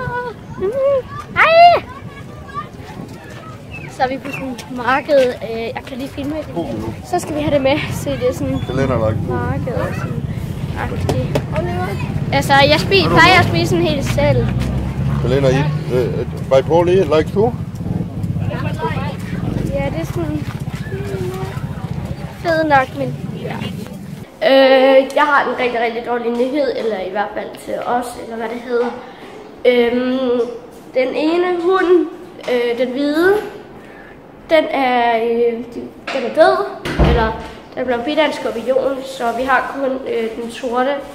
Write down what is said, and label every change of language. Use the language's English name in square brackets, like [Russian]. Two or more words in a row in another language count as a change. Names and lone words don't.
[Danish] Hej. Så er vi på sådan et marked. Jeg kan lige filme det. Så skal vi have det med. Se, det er sådan et marked. Altså, jeg plejer at spise sådan helt selv. Helena, [English] by Polly, like too? [Danish] Ja, det er sådan fed nok, men ja. Jeg har en rigtig, rigtig dårlig nyhed, eller i hvert fald til os, eller hvad det hedder. Den ene hund, den hvide, den er død, eller den blev bidt af en skorpion, så vi har kun den sorte.